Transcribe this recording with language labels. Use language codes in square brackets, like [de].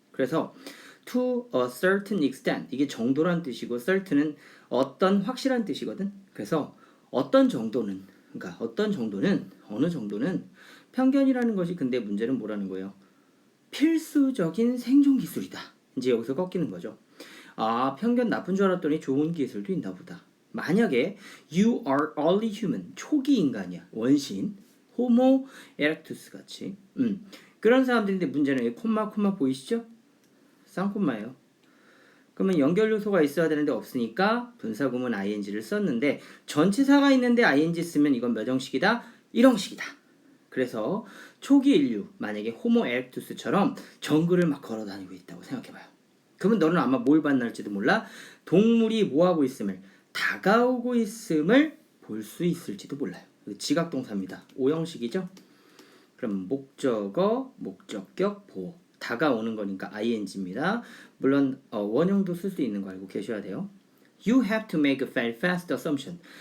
[ko] 그래서 [en] to a certain extent [ko] 이게 정도란 뜻이고 certain은 어떤 확실한 뜻이거든. 그래서 어떤 정도는 그러니까 어느 정도는 편견이라는 것이 근데 문제는 뭐라는 거예요? 필수적인 생존 기술이다. 이제 여기서 꺾이는 거죠. 아, 편견 나쁜 줄 알았더니 좋은 기술도 있나 보다. 만약에 [en] you are early human, [ko] 초기 인간이야. 원시인, 호모 에렉투스 같이. 그런 사람들인데 문제는 콤마 보이시죠? 쌍콤마예요. 그러면 연결 요소가 있어야 되는데 없으니까 분사구문 ing를 썼는데 전치사가 있는데 ing 쓰면 이건 몇 형식이다? 1형식이다. 그래서 초기 인류, 만약에 호모 에렉투스처럼 정글을 막 걸어다니고 있다고 생각해봐요. 그러면 너는 아마 뭘 만날지도 몰라? 동물이 뭐하고 있음을, 다가오고 있음을 볼 수 있을지도 몰라요. 지각동사입니다. 5형식이죠? 그럼 목적어, 목적격, 보어. 다가오는 거니까 ing입니다. 물론 원형도 쓸 수 있는 거 알고 계셔야 돼요. [en] You have to make a very fast assumption.